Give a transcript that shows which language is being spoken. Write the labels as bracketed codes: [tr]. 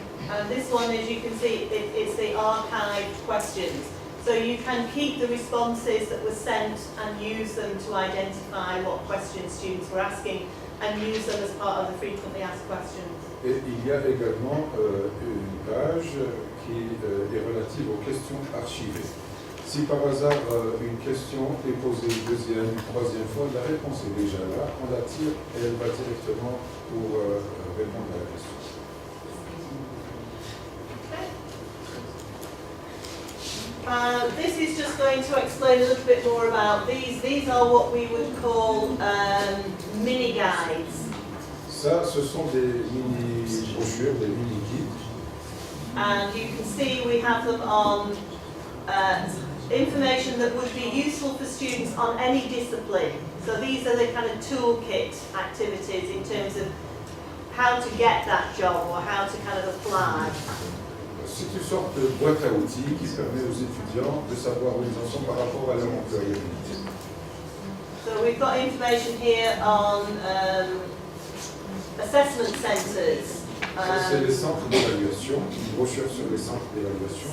[en] And this one, as you can see, it's the archived questions. So you can keep the responses that were sent and use them to identify what questions students were asking and use them as part of the frequently asked questions. [fr] Et il y a également une page qui est relative aux questions archivées. Si par hasard une question est posée une deuxième, une troisième fois, la réponse est déjà là, on la tire et elle va directement pour répondre à la question. [en] This is just going to explain a little bit more about these. These are what we would call mini guides. [fr] Ça, ce sont des mini-brochures, des mini-guides. [en] And you can see we have them on information that would be useful for students on any discipline. So these are the kind of toolkit activities in terms of how to get that job or how to kind of apply. [fr] C'est une sorte de boîte à outils qui permet aux étudiants de savoir où ils en sont par rapport à leur employabilité. [en] So we've got information here on assessment centres. [fr] C'est les centres d'évaluation, une brochure sur les centres d'évaluation.